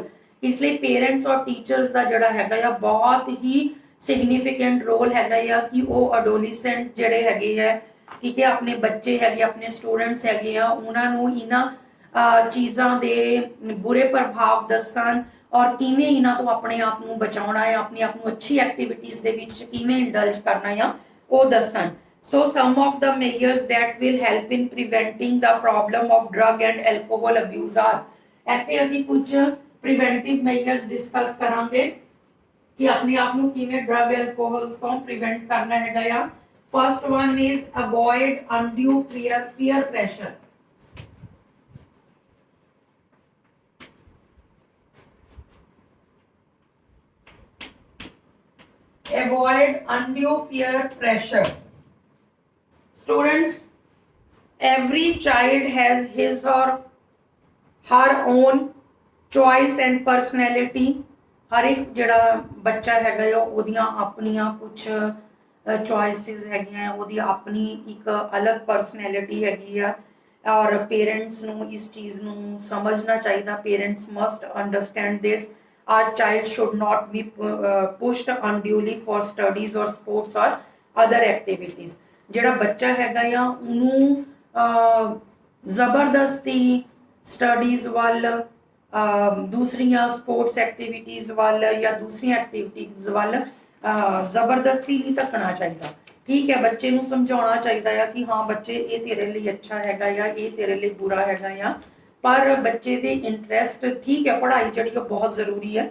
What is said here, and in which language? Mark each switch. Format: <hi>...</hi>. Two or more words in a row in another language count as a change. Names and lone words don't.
<pa>ਇਸ ਲਈ ਪੇਰੈਂਟਸ ਔਰ ਟੀਚਰਸ ਦਾ ਜਿਹੜਾ ਹੈਗਾ ਆ ਬਹੁਤ ਹੀ</pa> <en>significant role</en> <pa>ਹੈਗਾ ਆ ਕਿ ਉਹ ਅਡੋਲੀਸੈਂਟ ਜਿਹੜੇ ਹੈਗੇ ਆ, ਠੀਕ ਹੈ, ਆਪਣੇ ਬੱਚੇ ਹੈਗੇ, ਆਪਣੇ ਸਟੂਡੈਂਟਸ ਹੈਗੇ ਆ, ਉਹਨਾਂ ਨੂੰ ਇਹਨਾਂ ਚੀਜ਼ਾਂ ਦੇ ਬੁਰੇ ਪ੍ਰਭਾਵ ਦੱਸਣ ਔਰ ਕਿਵੇਂ ਇਹਨਾਂ ਤੋਂ ਆਪਣੇ ਆਪ ਨੂੰ ਬਚਾਉਣਾ ਹੈ, ਆਪਣੇ ਆਪ ਨੂੰ ਅੱਛੀ ਐਕਟੀਵਿਟੀਜ਼ ਦੇ ਵਿੱਚ ਕਿਵੇਂ ਇੰਡਲਜ ਕਰਨਾ ਹੈ ਉਹ ਦੱਸਣ।</pa> <en>So some of the measures that will help in preventing the problem of drug and alcohol abuse are,</en> <pa>ਇੱਥੇ ਅਸੀਂ ਕੁਝ</pa> <en>preventive measures discuss</en> <pa>ਕਰਾਂਗੇ ਕਿ ਆਪਣੇ ਆਪ ਨੂੰ ਕਿਵੇਂ</pa> <en>drug and alcohol</en> <pa>ਤੋਂ prevent ਕਰਨਾ ਹੈਗਾ ਆ।</pa> <en>First one is avoid undue peer pressure. Avoid undue peer pressure. Students, every child has his or her own choice and personality.</en> <hi>हर एक</hi> <pa>ਜਿਹੜਾ ਬੱਚਾ ਹੈਗਾ ਆ ਉਹਦੀਆਂ ਆਪਣੀਆਂ ਕੁਝ ਚੋਇਸਿਸ ਹੈਗੀਆਂ, ਉਹਦੀ ਆਪਣੀ ਇੱਕ ਅਲੱਗ ਪਰਸਨੈਲਿਟੀ ਹੈਗੀ ਆ ਔਰ ਪੇਰੈਂਟਸ ਨੂੰ ਇਸ ਚੀਜ਼ ਨੂੰ ਸਮਝਣਾ ਚਾਹੀਦਾ।</pa> <en>parents must understand this. Our child should not be pushed unduly for studies or sports or other activities.</en> <pa>ਜਿਹੜਾ ਬੱਚਾ ਹੈਗਾ ਆ ਉਹਨੂੰ ਜ਼ਬਰਦਸਤੀ ਸਟੱਡੀਜ਼ ਵੱਲ, ਦੂਸਰੀਆਂ</pa> <en>sports activities</en> <pa>ਵੱਲ ਜਾਂ ਦੂਸਰੀਆਂ ਐਕਟੀਵਿਟੀਜ਼ ਵੱਲ ਜ਼ਬਰਦਸਤੀ ਨਹੀਂ ਧੱਕਣਾ ਚਾਹੀਦਾ। ਠੀਕ ਹੈ, ਬੱਚੇ ਨੂੰ ਸਮਝਾਉਣਾ ਚਾਹੀਦਾ ਆ ਕਿ ਹਾਂ ਬੱਚੇ ਇਹ ਤੇਰੇ ਲਈ ਅੱਛਾ ਹੈਗਾ ਆ, ਇਹ ਤੇਰੇ ਲਈ ਬੁਰਾ ਹੈਗਾ ਆ, ਪਰ ਬੱਚੇ ਦੇ ਇੰਟਰਸਟ, ਠੀਕ ਹੈ, ਪੜ੍ਹਾਈ ਜਿਹੜੀ ਉਹ ਬਹੁਤ ਜ਼ਰੂਰੀ ਹੈ।</pa>